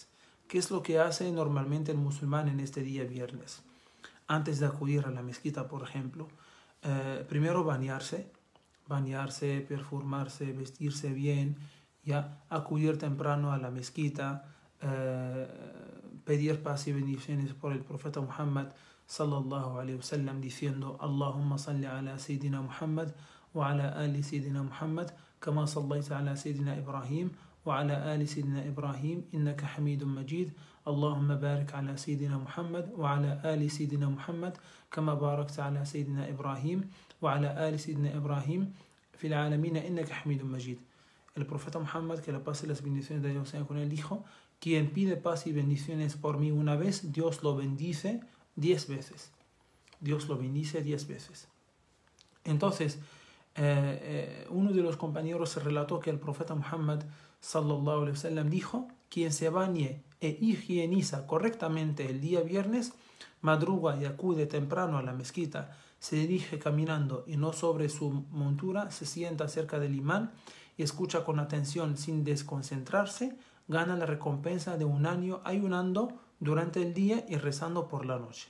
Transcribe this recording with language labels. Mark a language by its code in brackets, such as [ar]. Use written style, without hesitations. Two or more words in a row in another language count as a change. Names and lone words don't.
[es] ¿Qué es lo que hace normalmente el musulmán en este día viernes? Antes de acudir a la mezquita, por ejemplo, primero bañarse, perfumarse, vestirse bien, ya acudir temprano a la mezquita, pedir paz y bendiciones por el profeta Muhammad [ar] صلى الله عليه وسلم, [es] diciendo: [ar] اللهم صل على سيدنا محمد وعلى آل سيدنا محمد كما صليت على سيدنا إبراهيم وعلى آل سيدنا إبراهيم إنك حميد مجيد. اللهم بارك على سيدنا محمد وعلى آل سيدنا محمد كما باركت على سيدنا إبراهيم وعلى آل سيدنا إبراهيم في العالمين إنك حميد مجيد. [es] El profeta Muhammad, que la paz y las bendiciones de Dios sean con él, dijo: quien pide paz y bendiciones por mí una vez, Dios lo bendice 10 veces. Dios lo bendice 10 veces. Entonces, uno de los compañeros se relató que el profeta Muhammad [ar] صلى الله عليه وسلم [es] dijo: quien se bañe e higieniza correctamente el día viernes, madruga y acude temprano a la mezquita, se dirige caminando y no sobre su montura, se sienta cerca del imán y escucha con atención sin desconcentrarse, gana la recompensa de un año ayunando durante el día y rezando por la noche.